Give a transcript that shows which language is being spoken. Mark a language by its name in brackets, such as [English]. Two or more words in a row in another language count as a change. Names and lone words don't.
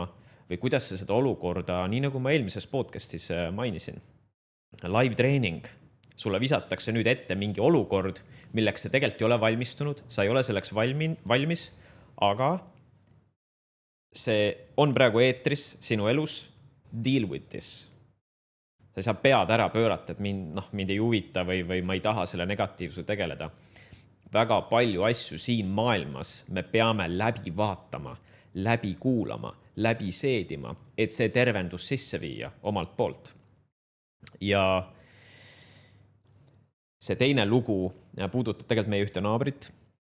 [Estonian] Või kuidas sa seda olukorda, nii nagu ma eelmises podcastis mainisin, [English] live training, [Estonian] sulle visatakse nüüd ette mingi olukord, milleks sa tegelikult ei ole valmistunud, sa ei ole selleks valmis, aga see on praegu eetris sinu elus, [English] deal with this. [Estonian] sa ei saa pead ära pöörata, et mind ei huvita või ma ei taha selle negatiivsuse tegeleda. Väga palju asju siin maailmas me peame läbi vaatama, läbi kuulama, läbi seedima, et see tervendus sisse viia omalt poolt. Ja see teine lugu puudutab tegelikult meie ühte naabrit.